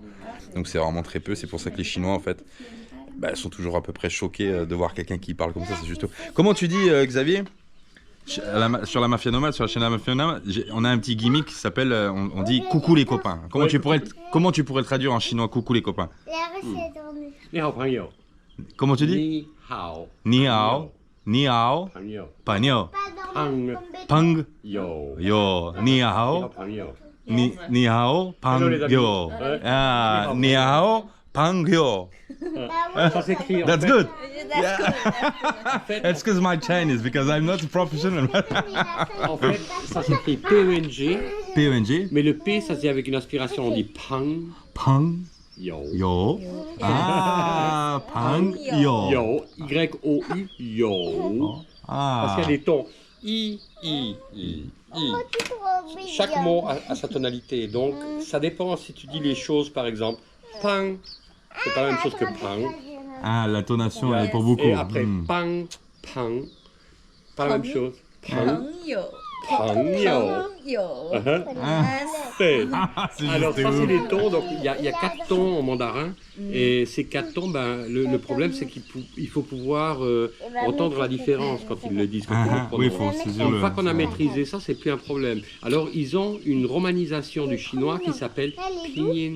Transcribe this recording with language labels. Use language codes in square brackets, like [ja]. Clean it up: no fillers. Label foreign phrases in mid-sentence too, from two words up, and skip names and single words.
[fr] Donc c'est vraiment très peu. C'est pour ça que les Chinois, en fait, bah, sont toujours à peu près choqués de voir quelqu'un qui parle comme ça. C'est juste. Comment tu dis, Xavier? Sur la Mafia Nomade, sur la chaîne de la Mafia Nomade, on a un petit gimmick qui s'appelle, on dit coucou les copains. Comment tu pourrais le traduire en chinois, coucou les copains? [zh] 你好朋友。 Comment tu dis? 你好。你好，你好，朋友。朋友，朋友，友。你好，朋友。你好，朋友，啊，你好，朋友。 [fr] Ça s'écrit. [en] That's good. That's good. Excuse my Chinese because I'm not a professional. [fr] En fait, ça s'écrit P-E-N-G. P-E-N-G. Mais le P, ça se dit avec une inspiration, on dit pang. Pang. Yo. Yo. Ah, pang. Yo. Yo. Y-O-U. Yo. Parce qu'il y a des tons. I. Chaque mot a sa tonalité. Donc, ça dépend si tu dis les choses, par exemple, pang. C'est pas la même chose que pang. Ah, la tonation elle est pour beaucoup. Et après, pang, pang. Pas la même chose. Pang. [zh] 朋友. [fr] C'est Alors juste ça c'est ouf. les tons, donc il y a 4 tons en mandarin et ces 4 tons, ben, le problème c'est qu'il faut pouvoir entendre la différence quand ils le disent. Quand on le oui, prononce. faut saisir Une le... fois qu'on a maîtrisé ça, c'est plus un problème. Alors ils ont une romanisation du chinois qui s'appelle pinyin.